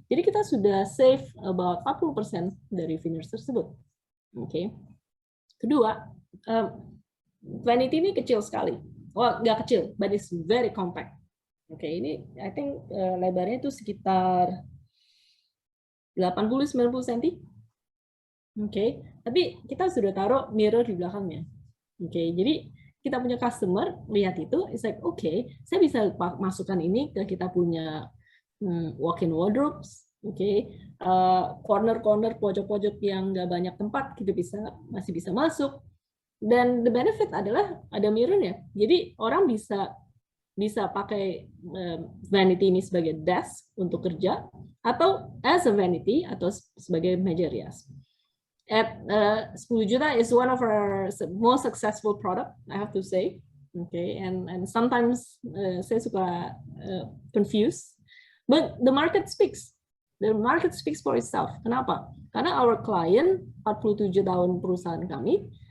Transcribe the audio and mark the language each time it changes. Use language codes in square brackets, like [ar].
[id] Jadi kita sudah [en] save about [id] 40% dari veneers tersebut. Okay. Kedua, vanity ini kecil sekali. [en] Well, [id] nggak kecil, [en] but it's very compact. [id] Oke, ini [en] I think [id] lebarnya itu sekitar 80-90 cm. Oke, tapi kita sudah taruh mirror di belakangnya. Oke, jadi kita punya customer lihat itu, [en] it's like okay, [id] saya bisa masukkan ini ke kita punya walk-in wardrobes. Oke, corner-corner, pojok-pojok yang nggak banyak tempat, kita masih bisa masuk. Dan [en] the benefit [id] adalah ada mirrornya. Jadi orang bisa pakai vanity ini sebagai desk untuk kerja atau [en] as a vanity [id] atau sebagai meja rias. [en] At 10 juta is one of our most successful product, I have to say. Okay, and sometimes [id] saya suka [en] confused, but the market speaks. The market speaks for itself. [id] Kenapa? Karena [en] our client [id] 47 tahun perusahaan kami.